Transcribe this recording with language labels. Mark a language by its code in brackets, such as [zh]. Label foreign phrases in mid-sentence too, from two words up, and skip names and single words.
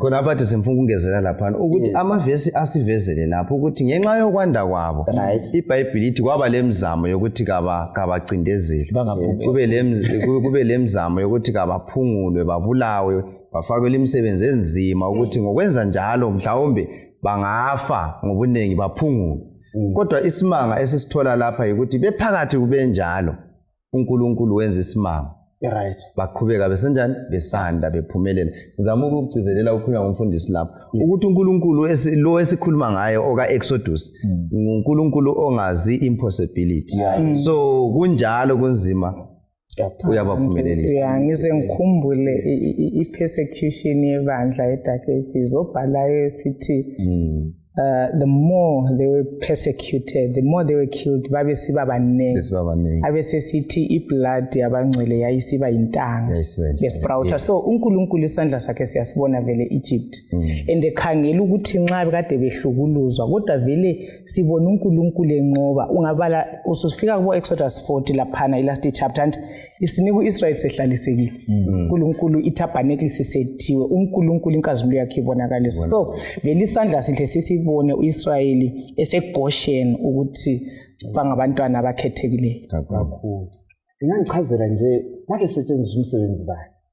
[nd] Khona abathi simfuna ukungezela laphana ukuthi amavesi asivezele lapho ukuthi ngenxa yokwanda kwabo iBhayibheli lithi kwaba lemizamo yokuthi kabacindezeli kube lemizamo yokuthi kabaphungulwe babulawe bafakwe imisebenzi enzima ukuthi ngokwenza njalo mhlawumbe bangafa ngobunengi baphungulwe. Kodwa isimanga esisithola lapha ukuthi bephakathi kube njalo uNkulunkulu wenza isimanga right, baqhubeka besenjani besanda bephumelela. Ngizama ukugcizelela ukukhulunywa ngomfundisi lapho ukuthi uNkulunkulu lo esikhuluma ngaye oka Exodus uNkulunkulu ongazi impossibility. So kunjalo kunzima uyabaphumelelisa. Ngize ngikhumbule i-persecution yebandla eDaketshezi obhalayo sithi [en] the more they were persecuted, the more they were killed, [nd] babesiba baningi. Abesesithi iblood yabangcwele yayisiba intanga ngesiprawutha. So uNkulunkulu isandla sakhe siyasibona vele Egypt. And ekhangela ukuthi nxa bekade behlukuluzwa kodwa vele sibona uNkulunkulu enqoba. Ungabala usufika ku Exodus 40 laphana [en] last chapter [nd] and isinika uIsrael sehlalisekile. uNkulunkulu itabernacle sisethiwe, uNkulunkulu inkazimulo yakhe ibonakaliswa. So vele isandla sihle sisibone uIsrayeli eseGoshen ukuthi bangabantwana abakhethekileyo kakhulu. Ngingachazelwa nje ngabe setshenziswa umsebenzi bayo.